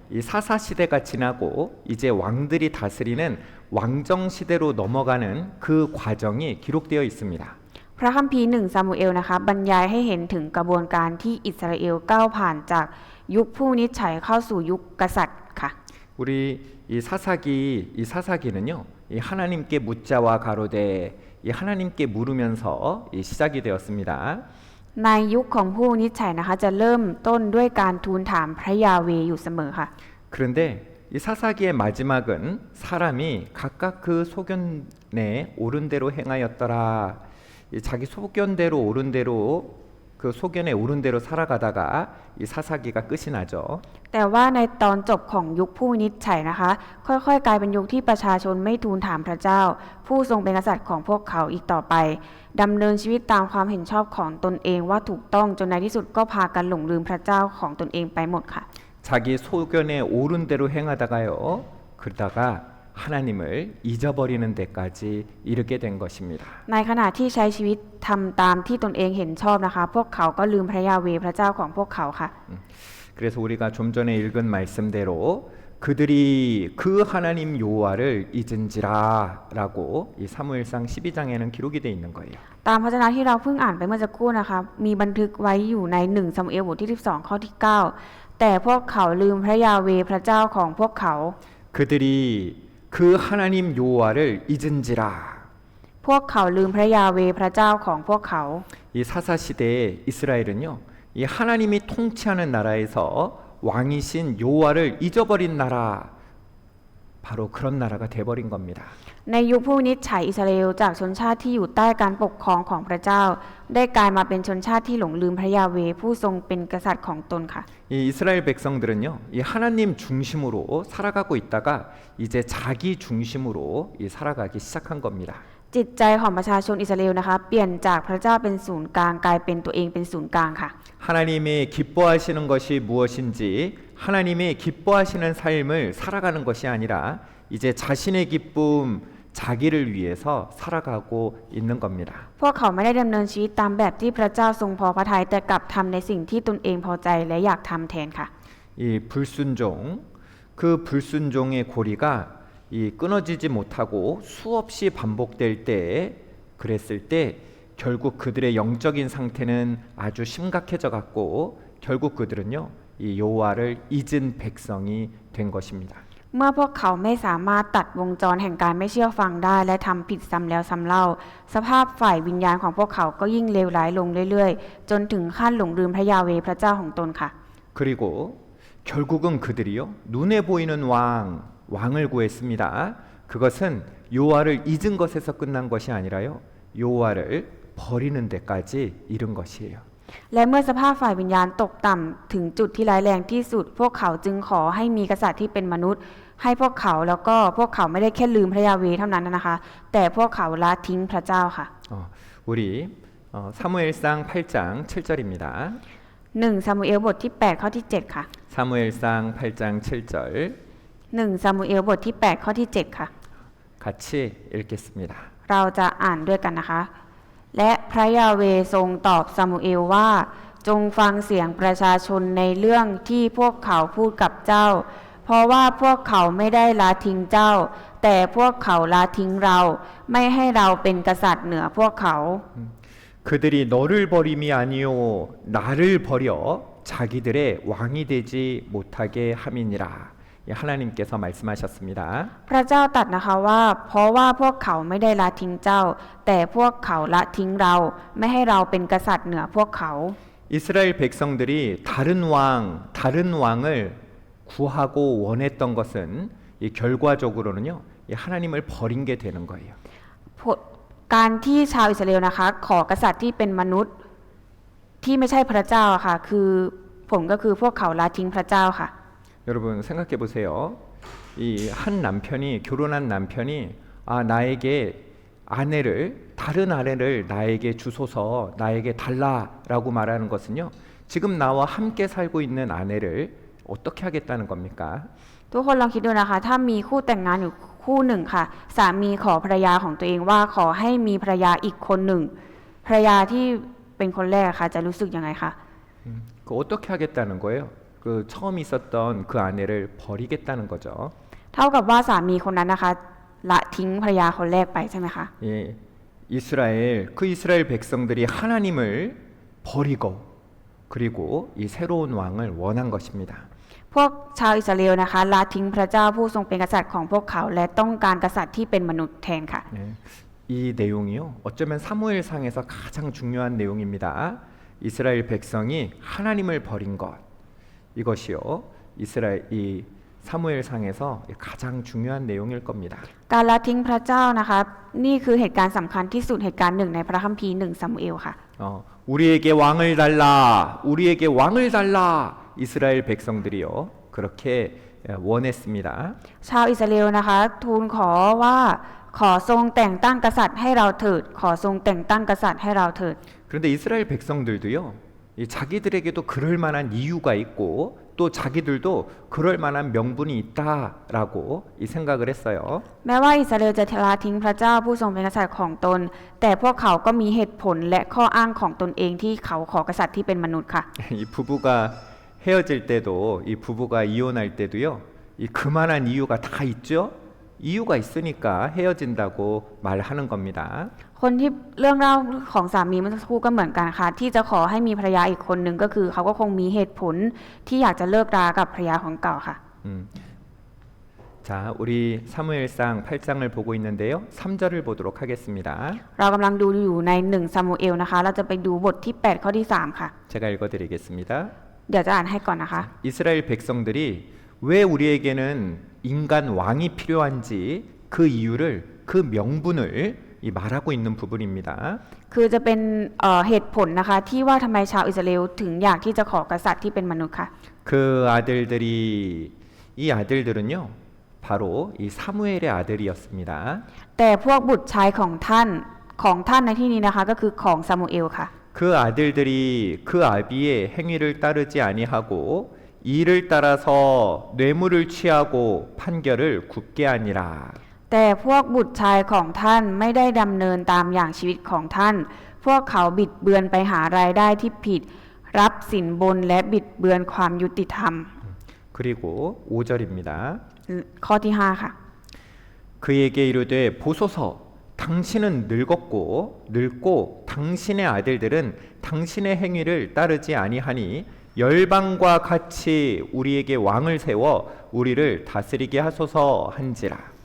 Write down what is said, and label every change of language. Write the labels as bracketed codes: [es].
[ko] 이 사사 시대가 지나고 이제 왕들이 다스리는 왕정 시대로 넘어가는 그 과정이 기록되어 있습니다. [th] พระคัมภีร์1ซามูเอลนะคะบรรยายให้เห็นถึงกระบวนการที่อิสราเอลก้าวผ่านจากยุคผู้นิจฉัยเข้าสู่ยุคกษัตริย์ค่ะ [ko] 우리 이 사사기는요. 이 하나님께 묻자와 가로되 이 하나님께 물으면서 이 시작이 되었습니다. [th] ในยุคของผู้นิจฉัยนะคะจะเริ่มต้นด้วยการทูลถามพระยาเวห์อยู่เสมอค่ะ [ko] 그런데 이 사사기의 마지막은 사람이 각각 그 소견에 옳은 대로 행하였더라. 자기 소견대로 옳은 대로 그 소견에 옳은 대로 살아가다가 이 사사기가 끝이 나죠. [th] แต่ว่าในตอนจบของยุคผู้วินิจฉัยนะคะค่อยๆกลายเป็นยุคที่ประชาชนไม่ทูลถามพระเจ้า ผู้ทรงเป็นกษัตริย์ของพวกเขาอีกต่อไปดำเนินชีวิตตามความเห็นชอบของตนเองว่าถูกต้องจนในที่สุดก็พากันหลงลืมพระเจ้าของตนเองไปหมดค่ะ [ko] 자기 소견에 옳은 대로 행하다가요. 그러다가 하나님을 잊어버리는 데까지 이르게 된 것입니다. [th] ในขณะที่ใช้ชีวิตทำตามที่ตนเองเห็นชอบนะคะ พวกเขาก็ลืมพระยาเวห์พระเจ้าของพวกเขาค่ะ [ko] 그래서 우리가 좀 전에 읽은 말씀대로 그들이 그 하나님 여호와를 잊은지라라고 이 사무엘상 12장에는 기록이 돼 있는 거예요. [th] ตามพระชนะที่เราเพิ่งอ่านไปเมื่อสักครู่นะคะมีบันทึกไว้อยู่ใน1ซามูเอลบทที่12ข้อที่9แต่พวกเขาลืมพระยาเวห์พระเจ้าของพวกเขา [ko] 그들이 그 하나님 여호와를 잊은지라. [th] พวกเขาลืมพระยาเวห์พระเจ้าของพวกเขา [ko] 이 사사 시대의 이스라엘은요, 이 하나님이 통치하는 나라에서 왕이신 여호와를 잊어버린 나라, 바로 그런 나라가 돼버린 겁니다. [th] ในยุคผู้วินิจฉัยอิสราเอลจากชนชาติที่อยู่ใต้การปกครองของพระเจ้า ได้กลายมาเป็นชนชาติที่หลงลืมพระยาเวห์ผู้ทรงเป็นกษัตริย์ของตนค่ะ [ko] 이 이스라엘 백성들은요, 이 하나님 중심으로 살아가고 있다가 이제 자기 중심으로 이 살아가기 시작한 겁니다. [th] จิตใจของประชาชนอิสราเอลนะคะเปลี่ยนจากพระเจ้าเป็นศูนย์กลางกลายเป็นตัวเองเป็นศูนย์กลางค่ะ [ko] 하나님이 기뻐하시는 것이 무엇인지 하나님이 기뻐하시는 삶을 살아가는 것이 아니라 이제 자신의 기쁨 자기를 위해서 살아가고 있는 겁니다. [th] พวกเขาไม่ได้ดำเนินชีวิตตามแบบที่พระเจ้าทรงพอพระทัยแต่กลับทำในสิ่งที่ตนเองพอใจและอยากทำแทนค่ะ [ko] 이 불순종, 그 불순종의 고리가 이 끊어지지 못하고 수없이 반복될 때 그랬을 때 결국 그들의 영적인 상태는 아주 심각해져 갖고 결국 그들은요 이 여호와를 잊은 백성이 된 것입니다. [th] เมื่อพวกเขาไม่สามารถตัดวงจรแห่งการไม่เชื่อฟังได้และทำผิดซ้ำแล้วซ้ำเล่าสภาพฝ่ายวิญญาณของพวกเขาก็ยิ่งเลวร้ายลงเรื่อยๆจนถึงขั้นหลงลืมพระยาเวห์พระเจ้าของตนค่ะ [ko] 그리고 결국은 그들이요 눈에 보이는 왕을 구했습니다. 그것은 여호와를 잊은 것에서 끝난 것이 아니라요 여호와를 버리는 데까지 이른 것이에요. [th] และเมื่อสภาพฝ่ายวิญญาณตกต่ำถึงจุดที่ร้ายแรงที่สุดพวกเขาจึงขอให้มีกษัตริย์ที่เป็นมนุษย์ ให้พวกเขาแล้วก็พวกเขาไม่ได้แค่ลืมพระยาเวห์เท่านั้นนะคะ แต่พวกเขาละทิ้งพระเจ้าค่ะ [ko] 우리 사무엘상 8장 7절입니다. [th] 1ซามูเอลบทที่8ข้อที่7ค่ะ [ko] 사무엘상 8장 7절 [th] 1ซามูเอลบทที่8ข้อที่7ค่ะ [ko] 같이 읽겠습니다. [th] เราจะอ่านด้วยกันนะคะ และพระยาเวห์ทรงตอบซามูเอลว่าจงฟังเสียงประชาชนในเรื่องที่พวกเขาพูดกับเจ้า เพราะว่าพวกเขาไม่ได้ละทิ้งเจ้า แต่พวกเขาละทิ้งเราไม่ให้เราเป็นกษัตริย์เหนือพวกเขา [ko] 그들이 너를 버림이 아니요 나를 버려 자기들의 왕이 되지 못하게 함이니라. 하나님께서 말씀하셨습니다. [th] พระเจ้าตรัสนะคะว่าเพราะว่าพวกเขาไม่ได้ละทิ้งเจ้า แต่พวกเขาละทิ้งเราไม่ให้เราเป็นกษัตริย์เหนือพวกเขา [ko] 이스라엘 백성들이 다른 왕을 구하고 원했던 것은 이 결과적으로는요 이 하나님을 버린 게 되는 거예요. [th] การที่ชาวอิสราเอลนะคะขอกษัตริย์ที่เป็นมนุษย์ที่ไม่ใช่พระเจ้าค่ะคือผลก็คือพวกเขาละทิ้งพระเจ้าค่ะ [ko] 여러분 생각해 보세요. 이 한 남편이 결혼한 남편이 나에게 다른 아내를 나에게 주소서 나에게 달라라고 말하는 것은요. 지금 나와 함께 살고 있는 아내를 어떻게 하겠다는 겁니까? [th] ทุกคนลองคิดดูนะคะถ้ามีคู่แต่งงานอยู่คู่หนึ่งค่ะสามีขอภรรยาของตัวเองว่าขอให้มีภรรยาอีกคนหนึ่งภรรยาที่เป็นคนแรกค่ะจะรู้สึกยังไงคะ [ko] 그 어떻게 하겠다는 거예요? 그 처음 있었던 그 아내를 버리겠다는 거죠. [th] เท่ากับว่าสามีคนนั้นนะคะละทิ้งภรรยาคนแรกไปใช่ไหมคะ [ko] 예, 이스라엘 백성들이 하나님을 버리고 그리고 이 새로운 왕을 원한 것입니다. [th] พวกชาวอิสราเอลนะคะละทิ้งพระเจ้าผู้ทรงเป็นกษัตริย์ของพวกเขาและต้องการกษัตริย์ที่เป็นมนุษย์แทนค่ะ [ko] 예, 이 내용이요 어쩌면 사무엘상에서 가장 중요한 내용입니다. 이스라엘 백성이 하나님을 버린 것 이것이요 이 사무엘상에서 가장 중요한 내용일 겁니다. [th] การละทิ้งพระเจ้านะคะนี่คือเหตุการณ์สำคัญที่สุดเหตุการณ์หนึ่งในพระคัมภีร์1ซามูเอลค่ะ [ko] 우리에게 왕을 달라 우리에게 왕을 달라 이스라엘 백성들이요 그렇게 원했습니다. [th] ชาวอิสราเอลนะคะทูลขอว่าขอทรงแต่งตั้งกษัตริย์ให้เราเถิดขอทรงแต่งตั้งกษัตริย์ให้เราเถิด [ko] 그런데 이스라엘 백성들도요 이 자기들에게도 그럴 만한 이유가 있고 또 자기들도 그럴 만한 명분이 있다라고 이 생각을 했어요. [th] แม้ว่าอิสราเอลจะละทิ้งพระเจ้าผู้ทรงเป็นกษัตริย์ของตน แต่พวกเขาก็มีเหตุผลและข้ออ้างของตนเองที่เขาขอกษัตริย์ที่เป็นมนุษย์ค่ะ [ko] 이 부부가 헤어질 때도 이 부부가 이혼할 때도요. 이 그만한 이유가 다 있죠. 이유가 있으니까 헤어진다고 말하는 겁니다. [th] คนที่เรื่องเล่าของสามีเมื่อสักครู่ก็เหมือนกันค่ะที่จะขอให้มีภรรยาอีกคนหนึ่งก็คือเขาก็คงมีเหตุผลที่อยากจะเลิกรากับภรรยาของเก่าค่ะ [ko] 자, 우리 사무엘상 8장을 보고 있는데요. 3절을 보도록 하겠습니다. [th] เรากำลังดูอยู่ใน1ซามูเอลนะคะเราจะไปดูบทที่8ข้อที่3ค่ะ [ko] 제가 읽어드리겠습니다. [th] เดี๋ยวจะอ่านให้ก่อนนะคะ [ko] 이스라엘 백성들이 왜 우리에게는 인간 왕이 필요한지 그 이유를 그 명분을 이 말하고 있는 부분입니다. [th] คือจะเป็นเหตุผลนะคะที่ว่าทำไมชาวอิสราเอลถึงอยากที่จะขอกษัตริย์ที่เป็นมนุษย์ค่ะ [ko] 그 아들들이 이 아들들은요. 바로 이 사무엘의 아들이었습니다. [th] แต่พวกบุตรชายของท่านในที่นี้นะคะก็คือของซามูเอลค่ะ [ko] 그 아들들이 그 아비의 행위를 따르지 아니하고 이를 따라서 뇌물을 취하고 판결을 굽게 하니라. [th] แต่พวกบุตรชายของท่านไม่ได้ดำเนินตามอย่างชีวิตของท่าน พวกเขาบิดเบือนไปหารายได้ที่ผิด รับสินบนและบิดเบือนความยุติธรรม [ko] 그리고 5절입니다. [th] ข้อที่5ค่ะ [ko] 그에게 이르되 보소서 당신은 늙고 당신의 아들들은 당신의 행위를 따르지 아니하니 열방과 같이 우리에게 왕을 세워 우리를 다스리게 하소서 한지라.